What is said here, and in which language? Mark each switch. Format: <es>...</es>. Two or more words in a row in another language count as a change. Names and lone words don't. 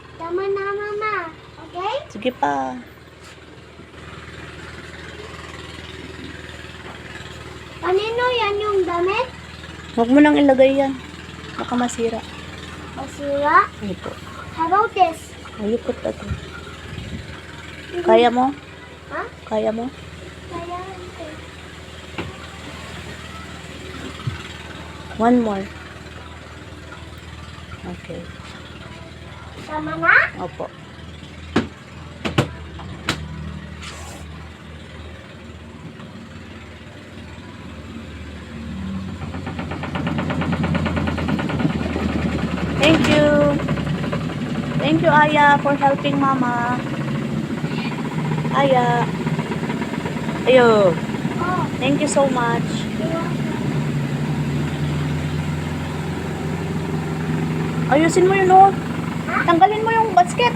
<tl>Sama na, Mama. Okay? Sige pa. Kanino yan yung damit? Huwag mo nang ilagay yan. Baka masira. Basura? Ito.</tl> <en>How about this?</en> <tl>Ayupot na to. Kaya mo? Ha? Kaya mo? Kaya ito.</tl> <en>One more. Okay.</en> <tl>Sama na?</tl> <en>Opo. Thank you. Thank you, Aya, for helping Mama. Aya. Ayo. Oh. Thank you so much.</en> <tl>Ayusin mo yun, oh. Tanggalin mo yung basket.</tl>